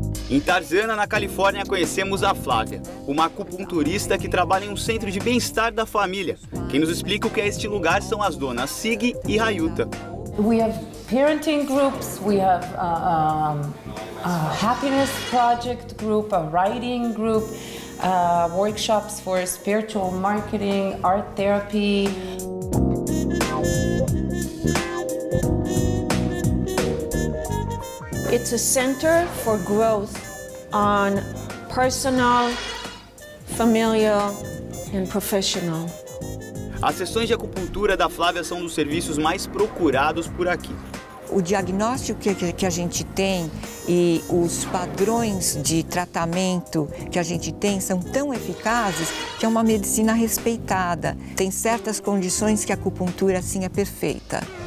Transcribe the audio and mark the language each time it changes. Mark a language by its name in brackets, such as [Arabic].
[Portuguese] Em Tarzana, na Califórnia, conhecemos a Flávia, uma acupunturista que trabalha em um centro de bem-estar da família. Quem nos explica o que é este lugar são as donas Sig e Rayuta. [English] We have parenting groups, we have a happiness project group, a writing group, workshops for spiritual marketing, art therapy. It's a center for growth on personal, familial and professional. [Portuguese] As sessões de acupuntura da Flávia são um dos serviços mais procurados por aqui. O diagnóstico que a gente tem e os padrões de tratamento que a gente tem são tão eficazes que é uma medicina respeitada. Tem certas condições que a acupuntura, assim, é perfeita.